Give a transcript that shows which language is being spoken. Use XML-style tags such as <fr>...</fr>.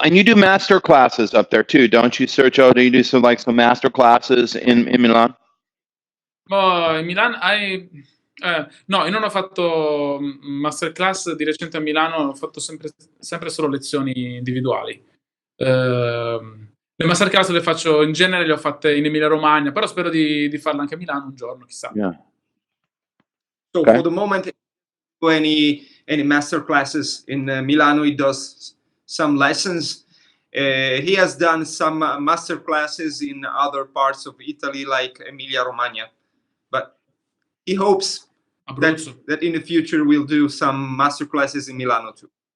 <en>And you do master classes up there too, don't you, Sergio? Do you do some master classes in Milan? In Milan no,</en> <it>io non ho fatto masterclass di recente a Milano, ho fatto sempre solo lezioni individuali. Le masterclass le faccio in genere, le ho fatte in Emilia Romagna, però spero di farle anche a Milano un giorno, chissà. Yeah. So Okay.</it> <en>for the moment, any master classes in Milano, he does some lessons. He has done some master classes in other parts of Italy, like Emilia Romagna, but he hopes that in the future we'll do some master classes in Milano too.</en>